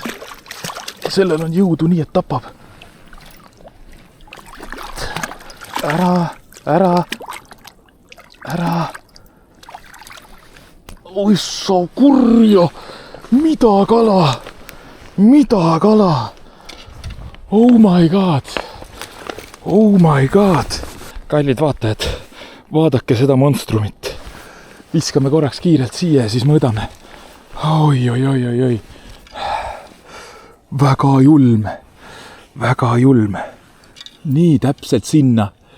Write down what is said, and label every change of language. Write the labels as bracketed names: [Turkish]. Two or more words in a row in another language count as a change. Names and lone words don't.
[Estonian] Sellel on jõudu nii, et tapab. Ära. Oi, sa kurja. Mida kala? Mida kala? [English] Oh my god. Oh my god. [Estonian] Kallid vaatajad, vaadake seda monstrumit. Viskame korraks kiirelt siia ja siis mõõdame. Oi. Väga julm. Väga julm. Nii, täpselt sinna.